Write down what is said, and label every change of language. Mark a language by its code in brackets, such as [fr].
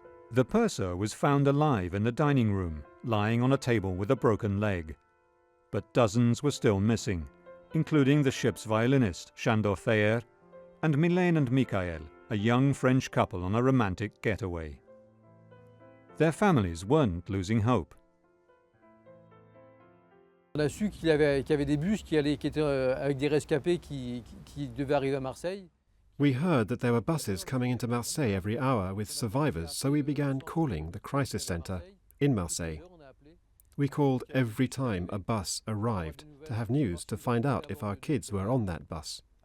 [en] The purser was found alive in the dining room, lying on a table with a broken leg. But dozens were still missing, including the ship's violinist, Sándor Fehér, and Mylène and Michael, a young French couple on a romantic getaway. Their families weren't losing hope. [fr] On a su qu'il y avait des bus qui étaient avec des rescapés qui devaient arriver à Marseille. [en] We heard that there were buses coming into Marseille every hour with survivors, so we began calling the crisis centre in Marseille. We called every time a bus arrived to have news, to find out if our kids were on that bus.